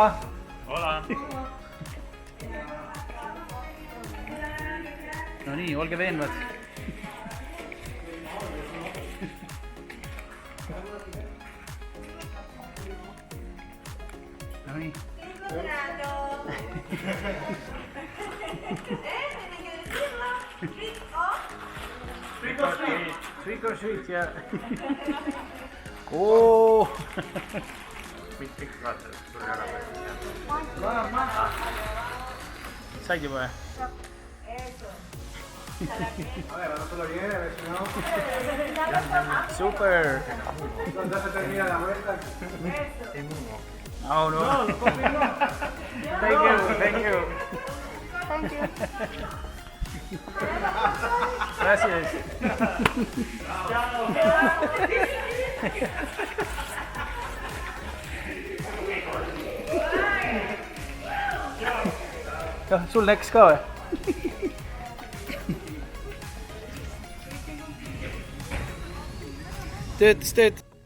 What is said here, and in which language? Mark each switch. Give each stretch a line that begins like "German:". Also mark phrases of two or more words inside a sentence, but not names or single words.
Estonian: Hola! No nii, olge veenvad. No nii.
English: Trick or treat, yeah.
Estonian: Oh! Said juba või? Super!
English: Oh no! Thank you, thank you! Thank you.
Estonian: Gracias! Sul läks ka või? Töötas.